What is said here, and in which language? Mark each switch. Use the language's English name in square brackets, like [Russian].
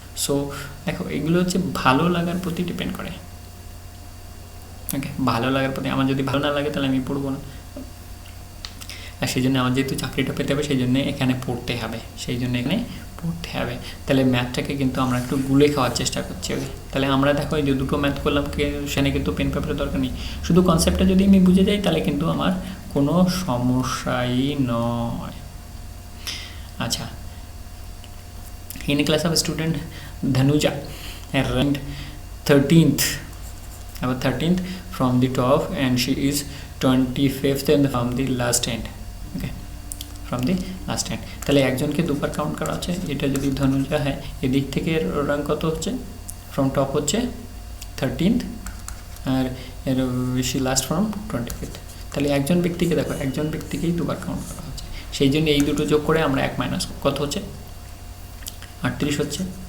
[Bangla] So দেখো, এগুলো হচ্ছে ভালো লাগার প্রতি ডিপেন্ড করে। ওকে, ভালো লাগার প্রতি, আমার যদি ভালো না লাগে তাহলে আমি পড়বো না, আর সেই জন্য আমার যেহেতু চাকরিটা পেতে হবে সেই জন্য এখানে পড়তে হবে, তাহলে ম্যাথটাকে কিন্তু আমরা একটু গুলে খাওয়ার চেষ্টা করছি। ওকে, তাহলে আমরা দেখো এই যে দুটো ম্যাথ করলাম, সেখানে কিন্তু পেন পেপারের দরকার নেই, শুধু কনসেপ্টটা যদি আমি বুঝে যাই তাহলে কিন্তু আমার কোনো সমস্যাই নয়। [English] আচ্ছা, in a class of student Dhanuja ranked 13th from the top, and she is 25th and from the last end. Okay, from the last end. [Bangla] তাহলে একজনকে দুবার কাউন্ট করা হচ্ছে, এটা যদি ধনুজা হয়, এদিক থেকে র্যাঙ্ক কত হচ্ছে, ফ্রম টপ হচ্ছে 13th, আর এর বেশি লাস্ট ফ্রম 25th। তাহলে একজন ব্যক্তিকে দেখো, একজন ব্যক্তিকেই দুবার কাউন্ট করা হচ্ছে, সেই জন্য এই দুটো যোগ করে আমরা 1 মাইনাস, কত হচ্ছে 38 হচ্ছে।